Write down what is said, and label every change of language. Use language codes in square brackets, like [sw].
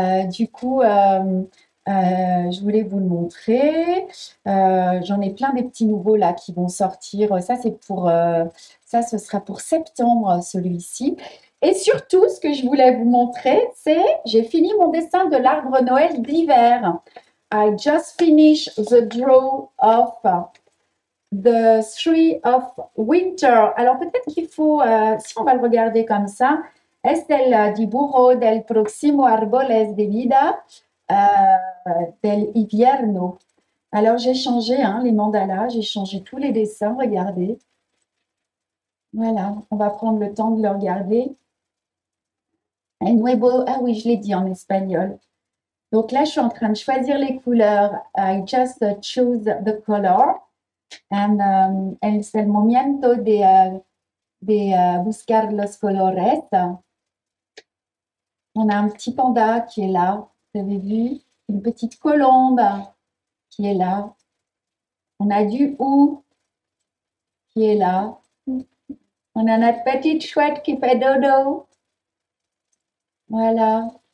[fr] Du coup, je voulais vous le montrer. J'en ai plein des petits nouveaux là qui vont sortir. Ça, ça, ce sera pour septembre, celui-ci. Et surtout, ce que je voulais vous montrer, c'est j'ai fini mon dessin de l'arbre Noël d'hiver. [en] I just finished the draw of the tree of winter. [fr] Alors peut-être qu'il faut, si on va le regarder comme ça, [es] es el dibujo del próximo árboles de vida del invierno. [fr] Alors j'ai changé les mandalas, j'ai changé tous les dessins, regardez. Voilà, on va prendre le temps de le regarder. [es] El nuevo, [fr] ah oui, je l'ai dit en espagnol. Donc là, je suis en train de choisir les couleurs. [en] I just choose the color. [es] Es el momento de buscar los colores. [fr] On a un petit panda qui est là, vous avez vu, une petite colombe qui est là. On a du hou qui est là. On a notre petite chouette qui fait dodo. Voilà.